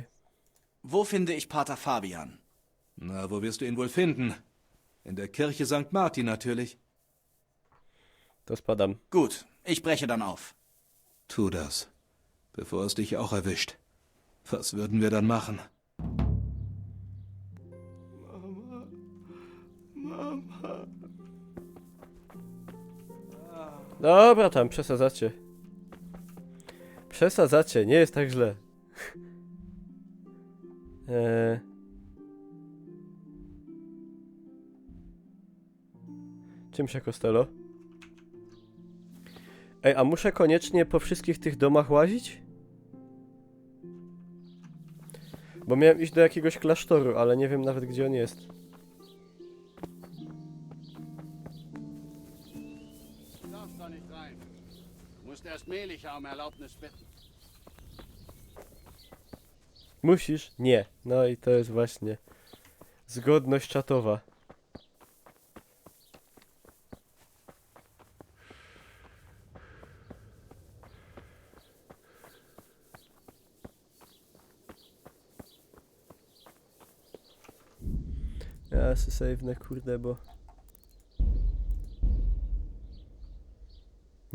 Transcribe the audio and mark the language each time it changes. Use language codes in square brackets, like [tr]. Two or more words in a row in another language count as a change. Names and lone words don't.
[de] Wo finde ich Pater Fabian? Na, wo wirst du ihn wohl finden? In der Kirche St. Martin natürlich. Das Padam. Gut, ich breche dann auf. Tu das, bevor es dich auch erwischt. Was würden wir dann machen? [pl] Dobra, tam przesadzacie. Przesadzacie, nie jest tak źle. Czym się Costello? Ej, a muszę koniecznie po wszystkich tych domach łazić? Bo miałem iść do jakiegoś klasztoru, ale nie wiem nawet gdzie on jest. [de] Darfst da nicht rein. Du musst erst Melicha um Erlaubnis bitten. [pl] Musisz? Nie. No i to jest właśnie zgodność czatowa. Ja se save'nę, kurde, bo...